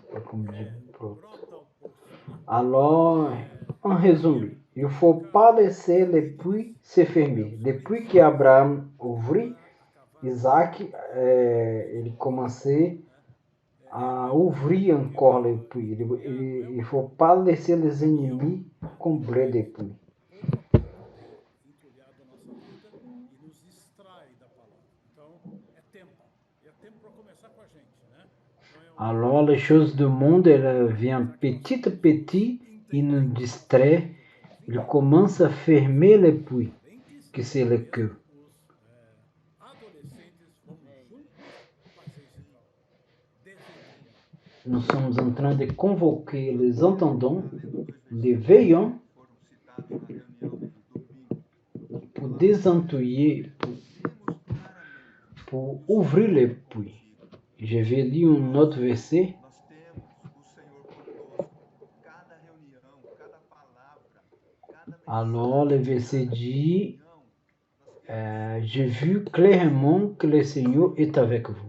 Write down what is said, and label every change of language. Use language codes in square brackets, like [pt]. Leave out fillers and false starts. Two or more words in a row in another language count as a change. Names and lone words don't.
[fr] comme dit l'autre. [pt] brota o poço, né? [fr] Alors, en résumé, il ne faut pas laisser les puits se fermer. Depuis que Abraham ouvrit, Isaac, ele commençait à ouvrir encore les puits. Il ne faut pas laisser les ennemis combler les puits. [pt] Pouco a pouco ter entulhado a nossa vida e nos distrai da palavra. Então, é tempo. E é tempo para começar com a gente, né? Então, [fr] Alors, les choses du monde, elles viennent petit à petit, ils nous distraient, ils commencent à fermer les puits, que c'est le cœur. [pt] Os adolescentes, vamos juntos fazer esse trabalho. Desentulhar. [fr] Nous sommes en train de convoquer les entendants, les veillants, pour désentouiller, pour ouvrir les puits. Je vais lire un autre verset. Alors, le verset dit, j'ai vu clairement que le Seigneur est avec vous.